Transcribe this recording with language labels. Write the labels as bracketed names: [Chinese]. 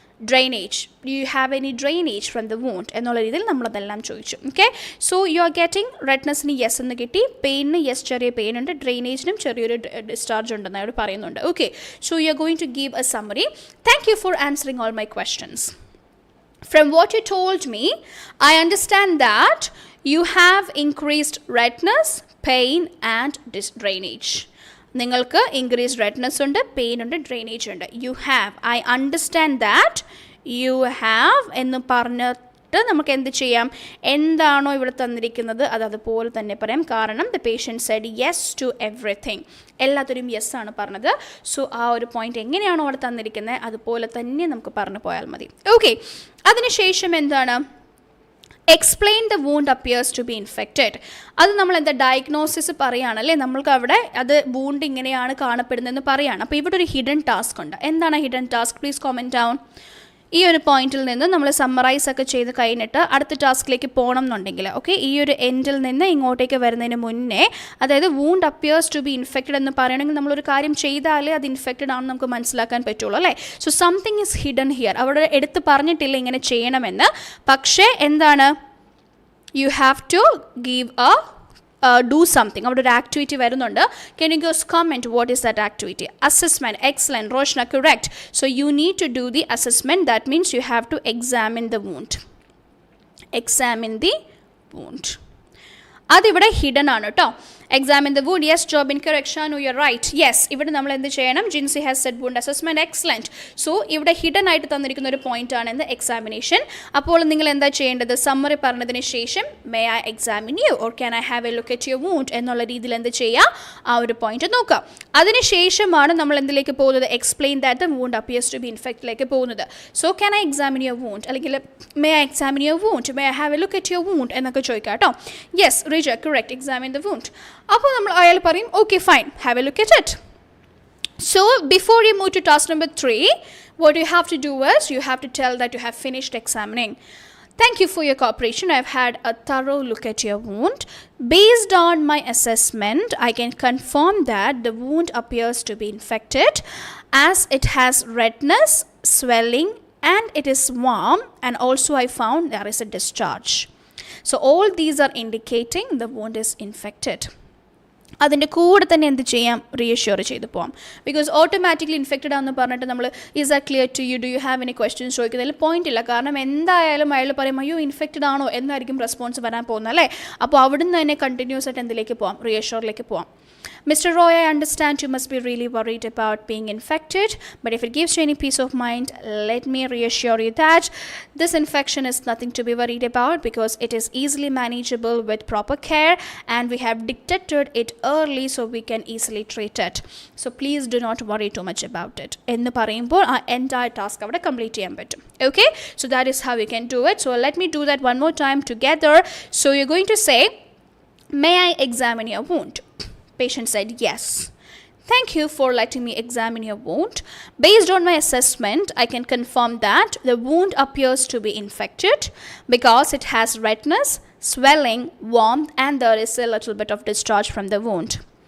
[English] drainage, do you have any drainage from the wound [Malayalam] എന്നുള്ള രീതിയിൽ നമ്മളതെല്ലാം ചോദിച്ചു. Okay, so you are getting റെഡ്നെസ്സിന് yes എന്ന് കിട്ടി, പെയിനിന് യെസ് ചെറിയ പെയിൻ ഉണ്ട്, ഡ്രെയിനേജിനും ചെറിയൊരു ഡിസ്ചാർജ് ഉണ്ടെന്ന് അവിടെ പറയുന്നുണ്ട്. [English] Okay, so you are going to give a summary. Thank you for answering all my questions. From what you told me, I understand that you have increased redness, pain and drainage. [Malayalam] നിങ്ങൾക്ക് increase redness ഉണ്ട്, pain ഉണ്ട്, drainage ഉണ്ട്. [English] you have, I understand that you have [Malayalam] എന്ന് പറഞ്ഞിട്ട് നമുക്ക് എന്ത് ചെയ്യാം? എന്താണോ ഇവിടെ തന്നിരിക്കുന്നത് അത് അതുപോലെ തന്നെ പറയാം. കാരണം [English] The patient said yes to everything. [Malayalam] എല്ലാത്തിനും യെസ് ആണ് പറഞ്ഞത്. സോ ആ ഒരു പോയിന്റ് എങ്ങനെയാണോ അവിടെ തന്നിരിക്കുന്നത് അതുപോലെ തന്നെ നമുക്ക് പറഞ്ഞു പോയാൽ മതി. ഓക്കെ, അതിനുശേഷം എന്താണ്? [English] Explain the wound appears to be infected. [Malayalam] അത് നമ്മൾ എന്താ ഡയഗ്നോസിസ് പറയുകയാണല്ലേ, നമ്മൾക്ക് അവിടെ അത് വൂണ്ട് ഇങ്ങനെയാണ് കാണപ്പെടുന്നതെന്ന് പറയുകയാണ്. അപ്പോൾ ഇവിടെ ഒരു ഹിഡൻ ടാസ്ക് ഉണ്ട്. എന്താണ് hidden task? Please comment down. ഈ ഒരു പോയിന്റിൽ നിന്ന് നമ്മൾ സമ്മറൈസ് ഒക്കെ ചെയ്ത് കഴിഞ്ഞിട്ട് അടുത്ത ടാസ്കിലേക്ക് പോകണം എന്നുണ്ടെങ്കിൽ ഓക്കെ, ഈ ഒരു എൻഡിൽ നിന്ന് ഇങ്ങോട്ടേക്ക് വരുന്നതിന് മുന്നേ, അതായത് wound appears to B infected എന്ന് പറയണമെങ്കിൽ നമ്മളൊരു കാര്യം ചെയ്താലേ അത് ഇൻഫെക്റ്റഡ് ആണെന്ന് നമുക്ക് മനസ്സിലാക്കാൻ പറ്റുള്ളൂ അല്ലേ. [English] So something is hidden here. [Malayalam] അവിടെ എടുത്ത് പറഞ്ഞിട്ടില്ല ഇങ്ങനെ ചെയ്യണമെന്ന്, പക്ഷേ എന്താണ്, [English] You have to give do something. [Malayalam] അവിടെ ഒരു ആക്ടിവിറ്റി വരുന്നുണ്ട്. [English] Can you just comment what is that activity? Assessment. Excellent. Roshna, correct. So you need to do the assessment. That means you have to examine the wound. Examine the wound. [Malayalam] അതിവിടെ hidden ആണ് കേട്ടോ. [English] Examine the wound. Yes, Jobin, correct. Shanu, you're right. [Malayalam] Yes, ഇവിടെ നമ്മൾ എന്ത് ചെയ്യണം? [English] Jinsey has said wound assessment. Excellent. [Malayalam] So ഇവിടെ hidden ആയിട്ട് തന്നിരിക്കുന്ന ഒരു പോയിന്റ് ആണ് എന്ത്? എക്സാമിനേഷൻ. അപ്പോൾ നിങ്ങൾ എന്താ ചെയ്യേണ്ടത്? സമ്മറി പറഞ്ഞതിന് ശേഷം [English] may I examine you or can I have a look at your wound [Malayalam] എന്നുള്ള രീതിയിൽ എന്ത് ചെയ്യുക? ആ ഒരു പോയിന്റ് നോക്കുക. അതിനുശേഷമാണ് നമ്മൾ എന്തിലേക്ക് പോകുന്നത്? [English] explain that the wound appears to be [Malayalam] ഇൻഫെക്റ്റിലേക്ക് പോകുന്നത്. [English] so can I examine your wound, അല്ലെങ്കിൽ may I examine your wound, may I have a look at your wound [Malayalam] എന്നൊക്കെ ചോദിക്കാം കേട്ടോ. [English] Yes Rija, correct. Examine the wound. [Malayalam] അപ്പോൾ നമ്മൾ അയാൾ പറയും [English] Okay fine, have a look at it. So before you move to task number 3, what you have to do is you have to tell that you have finished examining. Thank you for your cooperation. I've had a thorough look at your wound. Based on my assessment, I can confirm that the wound appears to be infected as it has redness, swelling, and it is warm, and also I found there is a discharge. So all these are indicating the wound is infected. [Malayalam] അതിൻ്റെ കൂടെ തന്നെ എന്ത് ചെയ്യാം? Reassure ചെയ്ത് പോകാം. Because automatically infected ആണെന്ന് പറഞ്ഞിട്ട് നമ്മൾ [English] is ആ clear to you, do you have any questions [Malayalam] ചോദിക്കുന്നതിൽ point ഇല്ല. കാരണം എന്തായാലും അയാൾ പറയും അയ്യോ ഇൻഫെക്റ്റഡ് ആണോ എന്നായിരിക്കും റെസ്പോൺസ് വരാൻ പോകുന്നത് അല്ലേ. അപ്പോൾ അവിടുന്ന് തന്നെ കണ്ടിന്യൂസ് ആയിട്ട് എന്തിലേക്ക് പോകാം? റീഅഷ്യൂറിലേക്ക് പോകാം. Mr. [English] Roy, I understand you must be really worried about being infected, but if it gives you any peace of mind, let me reassure you that this infection is nothing to be worried about because it is easily manageable with proper care and we have detected it early so we can easily treat it. So please do not worry too much about it. [Malayalam] എന്ന് പറയുമ്പോൾ ആ entire task അവിടെ complete ചെയ്യാൻ പറ്റും. [English] Okay? So that is how you can do it. So let me do that one more time together. So you're going to say, may I examine your wound? Patient said yes. Thank you for letting me examine your wound. Based on my assessment, I can confirm that the wound appears to be infected because it has redness, swelling, warmth, and there is a little bit of discharge from the wound.